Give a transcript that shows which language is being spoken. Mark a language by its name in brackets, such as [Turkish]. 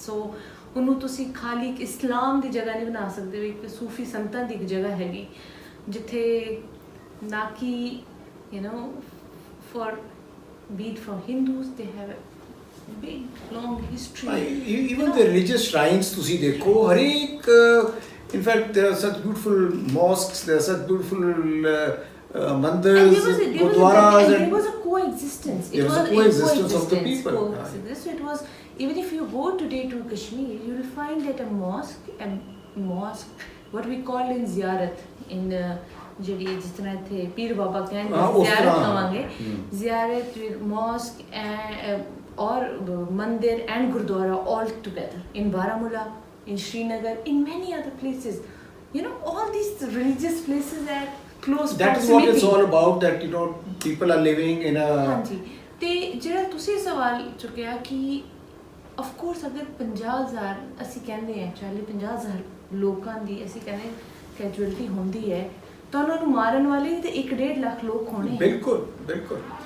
[Punjabi] So ਉਹਨੂੰ ਤੁਸੀਂ ਖਾਲੀ ਇੱਕ ਇਸਲਾਮ ਦੀ ਜਗ੍ਹਾ ਨਹੀਂ ਬਣਾ ਸਕਦੇ ਹੋ, ਇੱਕ ਸੂਫੀ ਸੰਤਾਂ ਦੀ ਇੱਕ ਜਗ੍ਹਾ ਹੈਗੀ ਜਿੱਥੇ ਨਾ ਕਿ [English] you know, for be it from Hindus, they have a big long history. Even the religious shrines [Punjabi] ਤੁਸੀਂ ਦੇਖੋ ਹਰ ਇੱਕ, [English] in fact there are such beautiful mosques, there are such beautiful mandars, gurdwaras, and there was a coexistence. There was a coexistence of the people. So it was, even if you go today to Kashmir, you will find that a mosque, what we call in ziyarat, in [Punjabi] ਜਿਹੜੀ ਜਿਸ ਤਰ੍ਹਾਂ ਇੱਥੇ ਪੀਰ ਬਾਬਾ ਕਹਿੰਦੇ ਜ਼ਿਆਰਤ ਕਵਾਂਗੇ, Ziyarat [English] with mosque or mandir and gurdwara all together in Baramulla, in Srinagar, in many other places. You know, all these religious places are close proximity. That is what it's all about, that, you know, people are living in a. [Punjabi] ਹਾਂਜੀ, ਤੇ ਜਿਹੜਾ ਤੁਸੀਂ ਸਵਾਲ ਚੁੱਕਿਆ ਕਿ of course ਅਗਰ 50,000 ਅਸੀਂ ਕਹਿੰਦੇ ਹਾਂ 40-50,000 ਲੋਕਾਂ ਦੀ ਅਸੀਂ ਕਹਿੰਦੇ ਕੈਜੁਅਲਟੀ ਹੁੰਦੀ ਹੈ ਤਾਂ ਉਹਨਾਂ ਨੂੰ ਮਾਰਨ ਵਾਲੇ ਤੇ 1-1.5 ਲੱਖ ਲੋਕ ਹੋਣੇ। ਬਿਲਕੁਲ ਬਿਲਕੁਲ,